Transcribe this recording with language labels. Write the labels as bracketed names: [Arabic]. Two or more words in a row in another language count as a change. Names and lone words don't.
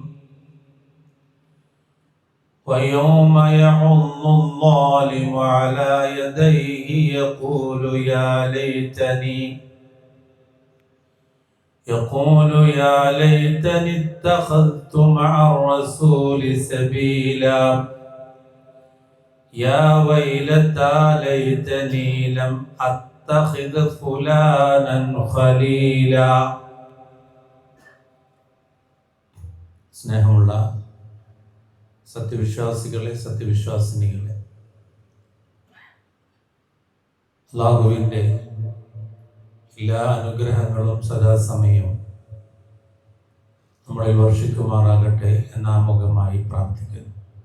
[Arabic] ويوم يعض الظالم على يديه يقول يا ليتني اتخذت مع الرسول سبيلا يا ويلتى ليتني لم أتخذ فلانا خليلا. [Malayalam] സ്നേഹമുള്ള സത്യവിശ്വാസികളെ, സത്യവിശ്വാസിനികളെ, അല്ലാഹുവിൻ്റെ എല്ലാ അനുഗ്രഹങ്ങളും സദാസമയവും നമ്മളിൽ വർഷിക്കുമാറാകട്ടെ എന്നാമുഖമായി പ്രാർത്ഥിക്കുന്നു.